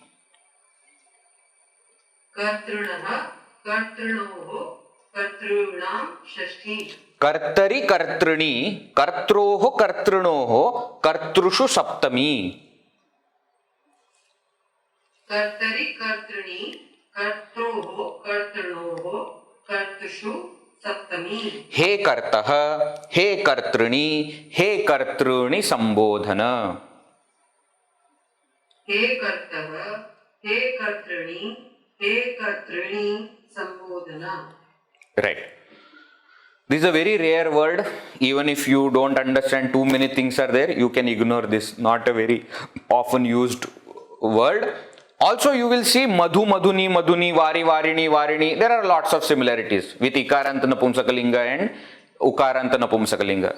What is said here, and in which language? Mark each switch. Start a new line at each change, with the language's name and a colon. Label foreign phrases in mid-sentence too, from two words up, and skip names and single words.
Sanskrit: Kartrunaha, Kartrunoho, Kartrunam Shashti. Kartari, Kartruni, Kartroho, Kartrunoho, Kartrushu Saptami. Kartari, Kartruni, Kartroho, Kartrunoho, Kartushu Saptami. He Kartaha, He Kartruni, He Kartruni Sambodhana. He Kartava, He Kartruni, He Kartruni Sambodhana.
English: Right. This is a very rare word. Even if you don't understand, too many things are there, you can ignore this. Not a very often used word. Also, you will see Madhu,
Sanskrit: Madhuni, Madhuni, Vari, Varini, Varini.
English: There are lots of similarities with
Sanskrit: Ikaranta Napumsakalinga
English: and
Sanskrit: Ukaranta Napumsakalinga.